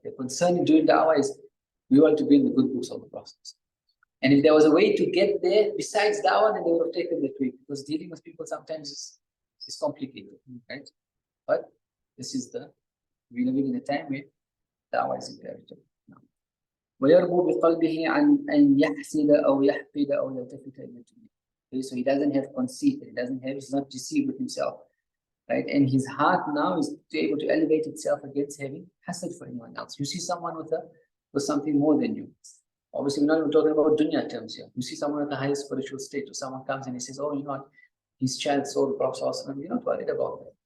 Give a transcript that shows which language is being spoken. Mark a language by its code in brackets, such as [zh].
[en] They're concerned during da'wah is we want to be in the good books of the Prophet. And if there was a way to get there besides da'wah, then they would have taken that way, because dealing with people sometimes is complicated, right? But this is we're living in a time where da'wah is imperative. [ar] ويربو بقلبه عن أن يحسد أو يحقد أو يلتفت إلى الدنيا. [en] So he doesn't have conceit, he's not deceived with himself, right? And his heart now is able to elevate itself against having hasad for anyone else. You see someone with something more than you. Obviously, we're not even talking about dunya terms here. You see someone at the highest spiritual state, or someone comes and he says, oh, you know what, his child saw the Prophet, we're not worried about that.